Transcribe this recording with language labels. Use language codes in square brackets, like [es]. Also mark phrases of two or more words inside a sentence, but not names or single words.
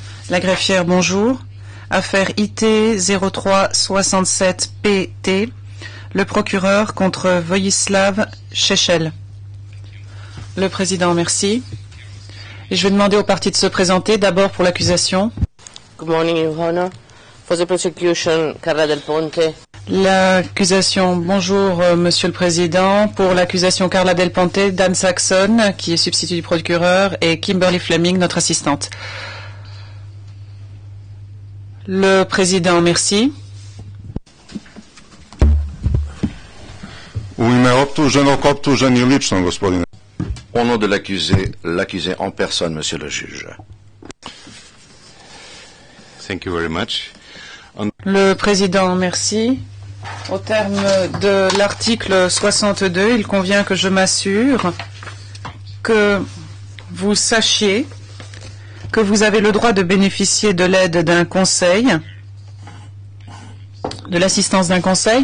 [fr] La greffière, bonjour. Affaire IT 0367 PT. Le procureur contre Vojislav Šešelj. Le président, merci. Et je vais demander aux parties de se présenter, d'abord pour l'accusation. [en] Good morning, Your Honor. For the prosecution, Carla Del Ponte. [fr] L'accusation, bonjour Monsieur le Président, pour l'accusation Carla Del Ponte, Dan Saxon, qui est substitut du procureur, et Kimberly Fleming, notre assistante. Le Président, merci. [sr] U ime optuženog, optuženi lično, gospodine. [fr] Au nom de l'accusé en personne, Monsieur le juge. [en] Thank you very much. [fr] Le Président, merci. Au terme de l'article 62, il convient que je m'assure que vous sachiez que vous avez le droit de bénéficier de l'aide d'un conseil, de l'assistance d'un conseil.